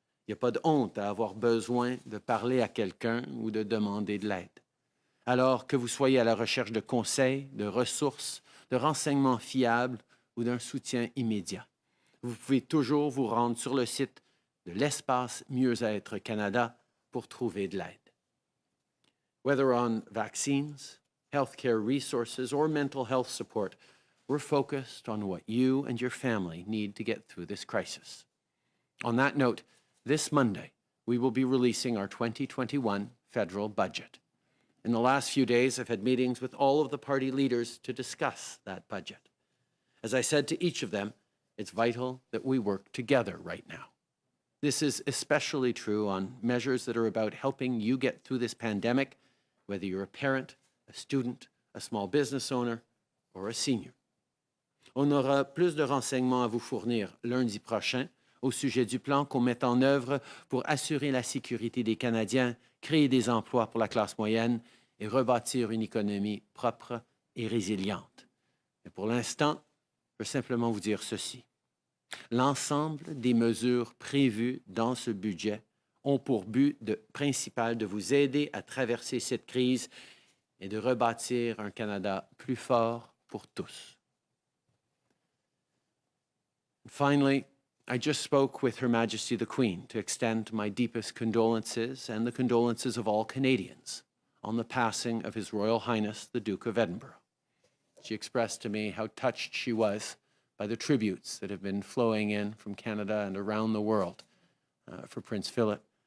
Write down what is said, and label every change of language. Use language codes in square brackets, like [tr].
[fr] Il n'y a pas de honte à avoir besoin de parler à quelqu'un ou de demander de l'aide. Alors que vous soyez à la recherche de conseils, de ressources, de renseignements fiables ou d'un soutien immédiat, vous pouvez toujours vous rendre sur le site de l'Espace Mieux-être Canada pour trouver de l'aide. [en] Whether on vaccines, healthcare resources, or mental health support, we're focused on what you and your family need to get through this crisis. On that note, this Monday, we will be releasing our 2021 federal budget. In the last few days, I've had meetings with all of the party leaders to discuss that budget. As I said to each of them, it's vital that we work together right now. This is especially true on measures that are about helping you get through this pandemic, whether you're a parent, a student, a small business owner, or a senior. [fr] On aura plus de renseignements à vous fournir lundi prochain au sujet du plan qu'on met en œuvre pour assurer la sécurité des Canadiens, créer des emplois pour la classe moyenne et rebâtir une économie propre et résiliente. Mais pour l'instant, je veux simplement vous dire ceci. L'ensemble des mesures prévues dans ce budget ont pour but principal de vous aider à traverser cette crise et de rebâtir un Canada plus fort pour tous. [en] Finally, I just spoke with Her Majesty the Queen to extend my deepest condolences and the condolences of all Canadians on the passing of His Royal Highness the Duke of Edinburgh. She expressed to me how touched she was by the tributes that have been flowing in from Canada and around the world for Prince Philip.